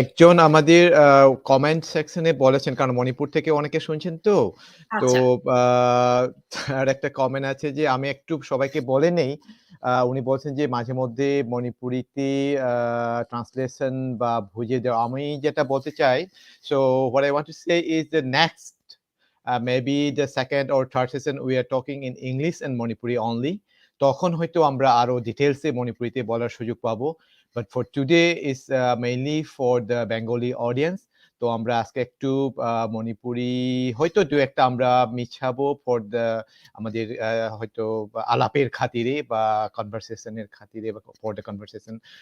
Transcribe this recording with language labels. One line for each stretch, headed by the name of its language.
Bangla: একজন আমাদের কমেন্ট সেকশনে বলেছেন কারণ মণিপুর থেকে অনেকে শুনছেন তো। তো আচ্ছা, আ তার একটা কমেন্ট আছে যে আমি একটু সবাইকে বলে নেই। উনি বলছেন যে মাঝেমধ্যে মণিপুরিতে আ ট্রান্সলেশন বা বুঝিয়ে দেওয়া। আমি যেটা বলতে চাই,
English: so what I want to say is the next maybe the second or third session we are talking in English and Manipuri only.
Bangla: তখন হয়তো আমরা আরো ডিটেইলসে মণিপুরিতে বলার সুযোগ পাবো।
English: But for today is mainly for the Bengali audience.
Bangla: তো আমরা আজকে একটু মণিপুরি হয়তো ২-১ টা আমরা মিশাবো ফর দ্য আমাদের হয়তো আলাপের খাতিরে বা কনভারসেশন এর খাতিরে বা
English: For the conversation.